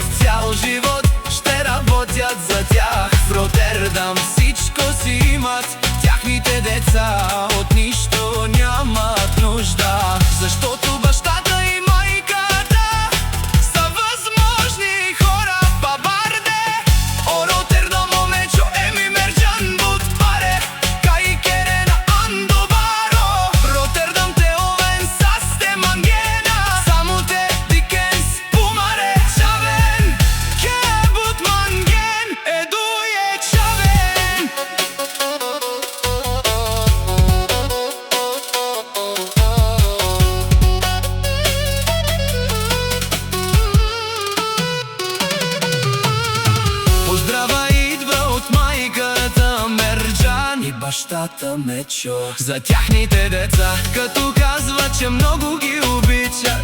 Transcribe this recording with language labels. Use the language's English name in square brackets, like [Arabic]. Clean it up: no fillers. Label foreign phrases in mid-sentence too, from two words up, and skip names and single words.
[Bulgarian] Цял живот ще работят за тях. В Ротердам всичко си имат тяхните деца, от нищо нямат нужда, защото бащата и майката са възможни хора. [Romany] Бабарде, о Ротердам, о Мечо, еми Мерджан, буд паре, кай керена андо баро. Ротердам те овен састе мангена, само те дикенс пумаре чавен, ке буд манген, едуе чавен. [Bulgarian] Поздрава идва от майката Мерджан и бащата Мечо за тяхните деца, като казва, че много ги обичат.